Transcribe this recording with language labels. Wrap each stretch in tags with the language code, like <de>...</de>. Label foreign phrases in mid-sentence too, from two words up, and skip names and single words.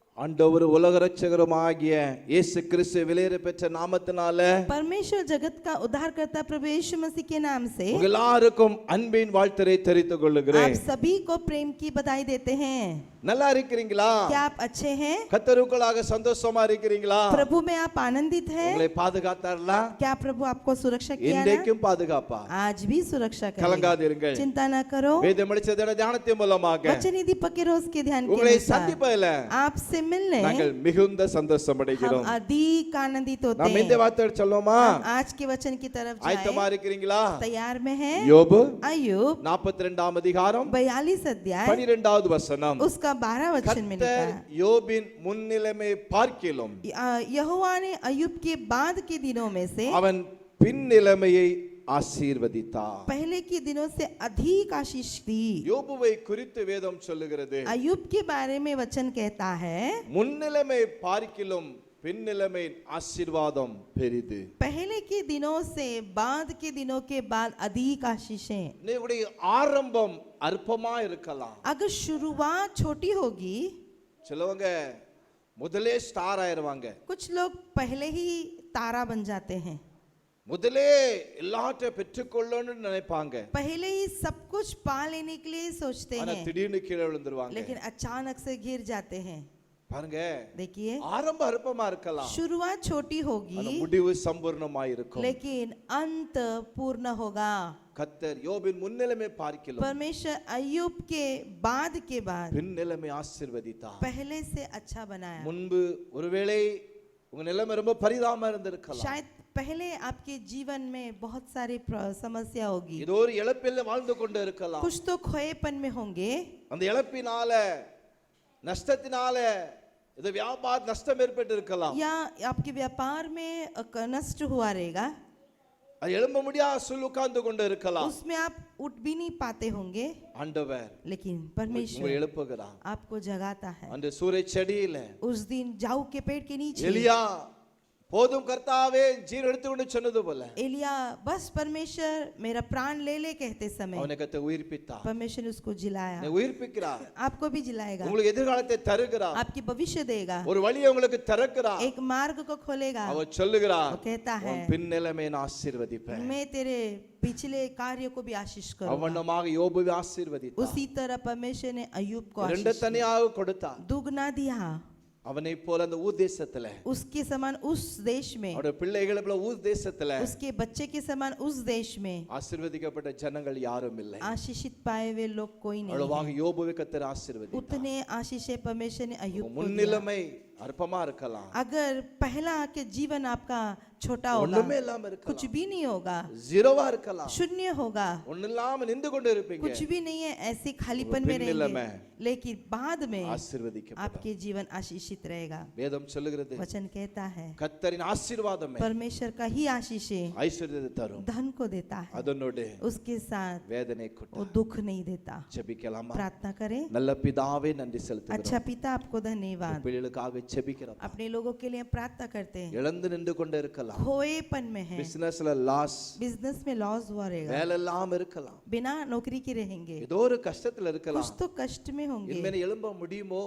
<ta>ஆண்டவர் உலக இரட்சகருமாகிய இயேசு கிறிஸ்து விலையேற பெற்ற நாமத்தினால</ta> <hi>परमेश्वर जगत का उद्धारकर्ता प्रभु यीशु मसीह के नाम से</hi> <ta>எல்லாருக்கும் அன்பின் வாழ்த்தை தெரிவித்துக் கொள்கிறேன்.</ta> <hi>आप सभी को प्रेम की बधाई देते हैं.</hi> <ta>நல்லா இருக்கிறீங்களா?</ta> <hi>क्या आप अच्छे हैं?</hi> <ta>கர்த்தருக்குள்ளாக சந்தோஷமா இருக்கிறீங்களா?</ta> <hi>प्रभु में आप आनंदित हैं?</hi> <ta>உங்களை பாதுகாத்தாரா?</ta> <hi>क्या प्रभु आपको सुरक्षा किया ना?</hi> <ta>இன்றைக்கும் பாதுகாப்பா?</ta> <hi>आज भी सुरक्षा करेगा.</hi> <ta>கலங்காதீர்கள்.</ta> <hi>चिंता न करो.</hi> <ta>வேதம் படிச்சதோட தியானத்தின் மூலமாக</ta> <hi>वचन दीपक के रोज के ध्यान के</hi> <ta>உங்களை</ta> <hi>अनुसार</hi> <ta>சந்திப்பதில</ta> <hi>आपसे मिलने</hi> <ta>நாங்கள் மிகுந்த சந்தோஷம் அடைகிறோம்.</ta> <hi>हम अधिक आनंदित होते</hi> <ta>நாம் இந்த</ta> <hi>हैं.</hi> <ta>வார்த்தை சொல்லுமா?</ta> <hi>आज के वचन की तरफ</hi> <ta>ஆயத்தமா</ta> <hi>जाएं.</hi> <ta>இருக்கிறீங்களா?</ta> <hi>तैयार में हैं?</hi> <ta>யோபு</ta> <hi>अय्यूब</hi> <ta>42ஆம் அதிகாரம்</ta> <hi>42 अध्याय</hi> <ta>12வது வசனம்.</ta> <hi>उसका 12 वचन में लिखा</hi> <ta>கர்த்தர்</ta> <hi>है,</hi> <ta>யோபின் முன்னிலைமை பார்க்கிலும்</ta> <hi>यहोवा ने अय्यूब के बाद के दिनों में से</hi> <ta>அவன் பின்னிலைமையை ஆசீர்வதித்தார்.</ta> <hi>पहले के दिनों से अधिक आशीष दी.</hi> <ta>யோபுவை குறித்து வேதம் சொல்லுகிறது,</ta> <hi>अय्यूब के बारे में वचन कहता है,</hi> <ta>முன்னிலைமை பார்க்கிலும் பின்னிலைமையின் ஆசீர்வாதம் பெரிது.</ta> <hi>पहले के दिनों से बाद के दिनों के बाद अधिक आशीषें.</hi> <ta>உன்னுடைய ஆரம்பம் அற்பமா இருக்கலாம்.</ta> <hi>अगर शुरुआत छोटी होगी,</hi> <ta>சிலவங்க முதலே ஸ்டார் ஆயிருவாங்க.</ta> <hi>कुछ लोग पहले ही तारा बन जाते हैं,</hi> <ta>முதலே எல்லாத்தையும் பெற்றுக்கொள்ளணும்னு நினைப்பாங்க.</ta> <hi>पहले ही सब कुछ पा लेने के लिए सोचते</hi> <ta>ஆனா</ta> <hi>हैं,</hi> <ta>திடீர்னு கீழே விழுந்துருவாங்க.</ta> <hi>लेकिन अचानक से गिर जाते हैं.</hi> <ta>பாருங்க,</ta> <hi>देखिए,</hi> <ta>ஆரம்ப அற்பமா இருக்கலாம்,</ta> <hi>शुरुआत छोटी</hi> <ta>ஆனா</ta> <hi>होगी</hi> <ta>முடிவு சம்பூர்ணமாய் இருக்கும்.</ta> <hi>लेकिन अंत पूर्ण होगा.</hi> <ta>கர்த்தர் யோபின் முன்னிலைமை பார்க்கிலும்</ta> <hi>परमेश्वर अय्यूब के बाद</hi> <ta>பின்னிலைமை ஆசீர்வதித்தார்.</ta> <hi>पहले से अच्छा बनाया.</hi> <ta>முன்பு ஒருவேளை உங்க நிலைமை ரொம்ப பரிதாபமா இருந்திருக்கலாம்.</ta> <hi>शायद पहले आपके जीवन में बहुत सारी समस्या होगी,</hi> <ta>ஏதோ ஒரு இழப்பில் வாழ்ந்து கொண்டு இருக்கலாம்.</ta> <hi>कुछ तो खोएपन में होंगे,</hi> <ta>அந்த இழப்பினால நஷ்டத்தினால இது வியாபார நஷ்டம் ஏற்பட்டு இருக்கலாம்.</ta> <hi>या आपके व्यापार में नष्ट हुआ रहेगा,</hi> <ta>அது எழும்ப முடியாத சூழல் உட்கார்ந்து கொண்டு இருக்கலாம்.</ta> <hi>उसमें आप उठ भी नहीं पाते होंगे,</hi> <ta>ஆண்டவர்</ta> <hi>लेकिन</hi> <ta>உங்களை</ta> <hi>परमेश्वर</hi> <ta>எழுப்புகிறார்.</ta> <hi>आपको जगाता है.</hi> <ta>அந்த சூரை செடியில</ta> <hi>उस दिन जाऊ के पेड़ के नीचे</hi> <ta>எலியா போதும் கர்த்தாவே ஜீவன் எடுத்துக்கொண்டு சொன்னது போல</ta> <hi>एलिया बस परमेश्वर मेरा प्राण ले ले कहते समय</hi> <ta>அவனை கர்த்தர் உயிர்ப்பித்தார்.</ta> <hi>परमेश्वर ने उसको जिलाया.</hi> <ta>உயிர்ப்பிக்கிறார்,</ta> <hi>आपको भी जिलाएगा,</hi> <ta>உங்களுக்கு எதிர்காலத்தை தருகிறார்,</ta> <hi>आपकी भविष्य देगा,</hi> <ta>ஒரு வழியை உங்களுக்கு திறக்கிறார்.</ta> <hi>एक मार्ग को खोलेगा.</hi> <ta>அவர் சொல்லுகிறார்,</ta> <hi>वो कहता है,</hi> <ta>உன் பின்னிலைமையை ஆசீர்வதிப்பேன்.</ta> <hi>मैं तेरे पिछले कार्य को भी आशीष करूंगा.</hi> <ta>அவனமாக யோபுவை ஆசீர்வதித்தார்.</ta> <hi>उसी तरह परमेश्वर ने अय्यूब को</hi> <ta>இரண்டு</ta> <hi>आशीष</hi> <ta>தனியாக கொடுத்தார்.</ta> <hi>दुगना दिया.</hi> <ta>அவனை போல அந்த ஊர் தேசத்துல,</ta> <hi>उसके समान उस देश में,</hi> <ta>அவருடைய பிள்ளைகளை போல ஊர் தேசத்துல</ta> <hi>उसके बच्चे के समान उस देश में</hi> <ta>ஆசீர்வதிக்கப்பட்ட ஜனங்கள் யாரும் இல்லை.</ta> <hi>आशीषित पाए हुए लोग कोई नहीं</hi> <ta>அவ்வளவாக</ta> <hi>है.</hi> <ta>யோபுவை கர்த்தர் ஆசீர்வதித்தார்.</ta> <hi>उतने आशीषे परमेश्वर ने अय्यूब को दिया.</hi> <ta>முன்னிலைமை அற்பமா இருக்கலாம்,</ta> <hi>अगर पहला के जीवन आपका छोटा होगा,</hi> <ta>ஒண்ணுமே இல்லாம</ta> <hi>कुछ</hi> <ta>இருக்கலாம்,</ta> <hi>भी नहीं होगा,</hi> <ta>ஜீரோவா இருக்கலாம்,</ta> <hi>शून्य होगा,</hi> <ta>ஒண்ணு இல்லாம நின்று கொண்டு இருப்பீங்க.</ta> <hi>कुछ भी नहीं है, ऐसे खालीपन में रहेंगे, लेकिन बाद में</hi> <ta>ஆசீர்வதிக்கப்படும்.</ta> <hi>आपके जीवन आशीषित रहेगा.</hi> <ta>வேதம் சொல்லுகிறது,</ta> <hi>वचन कहता है,</hi> <ta>கர்த்தரின் ஆசீர்வாதமே</ta> <hi>परमेश्वर का ही आशीष</hi> <ta>ஐஸ்வர்யத்தை தரும்,</ta> <hi>धन को देता है,</hi> <ta>அதனோடு</ta> <hi>उसके साथ</hi> <ta>வேதனை</ta> <hi>वो</hi> <ta>கூட்டும்.</ta> <hi>दुख नहीं देता.</hi> <ta>ஜெபிக்கலாமா?</ta> <hi>प्रार्थना करें.</hi> <ta>நல்ல பிதாவே நன்றி செலுத்துகிறோம்.</ta> <hi>अच्छा पिता, आपको धन्यवाद.</hi> <ta>பிள்ளைகளுக்காக ஜெபிக்கிறோம்.</ta> <hi>अपने लोगों के लिए प्रार्थना करते हैं,</hi> <ta>இழந்து நின்று கொண்டு இருக்கலாம்,</ta> <hi>खोएपन में है,</hi> <ta>பிசினஸ்ல லாஸ்,</ta> <hi>बिजनेस में लॉस हुआ रहेगा,</hi> <ta>வேலை இல்லாம இருக்கலாம்,</ta> <hi>बिना नौकरी के रहेंगे,</hi> <ta>ஏதோ ஒரு கஷ்டத்துல இருக்கலாம்.</ta> <hi>कुछ तो कष्ट में होंगे.</hi> <ta>இனிமே எழும்ப முடியுமோ?</ta>